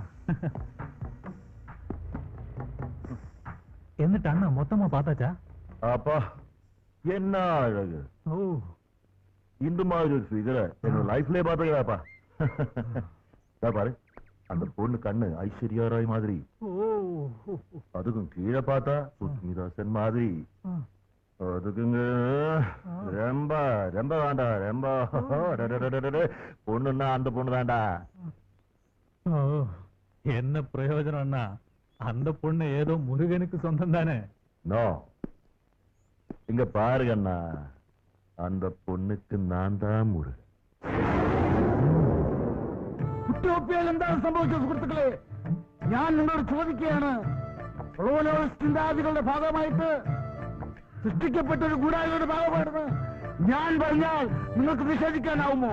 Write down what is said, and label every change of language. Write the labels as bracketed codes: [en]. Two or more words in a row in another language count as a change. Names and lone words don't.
[ta] എന്നിട്ട് அண்ண மொத்தமா பார்த்தாச்சா? அப்பா என்ன அழகு. ஓ இந்த மாதிரி ஒரு ஃபிகரை என்னோட லைஃப்லயே பார்த்தீங்களாப்பா. பாரு அந்த பொண்ணு கண்ணு ஐஸ்வர்யா ராய் மாதிரி. ஓ அதுக்கும் கீழே பார்த்தா சுஸ்மிதா சென் மாதிரி. அதுக்குங்க ரொம்ப ரொம்ப வேண்டா ரொம்ப பொண்ணுன்னா அந்த பொண்ணு தான்டா. என்ன பிரயோஜனம்னா அந்த பொண்ணு ஏதோ முருகனுக்கு சொந்தம் தானே. நோ, இங்க பாருங்கண்ணா, அந்த பொண்ணுக்கு நான் தான் முருகன். [ml] കുട്ടിയോപ്പിയയിൽ എന്താണ് സംഭവിച്ചത് സുഹൃത്തുക്കളെ? ഞാൻ നിങ്ങളോട് ചോദിക്കുകയാണ്. ചിന്താഗതികളുടെ ഭാഗമായിട്ട് സൃഷ്ടിക്കപ്പെട്ട ഒരു ഗൂഢാലോചനയുടെ ഭാഗമായിരുന്നു ഞാൻ പറഞ്ഞാൽ നിങ്ങൾക്ക് നിഷേധിക്കാനാവുമോ?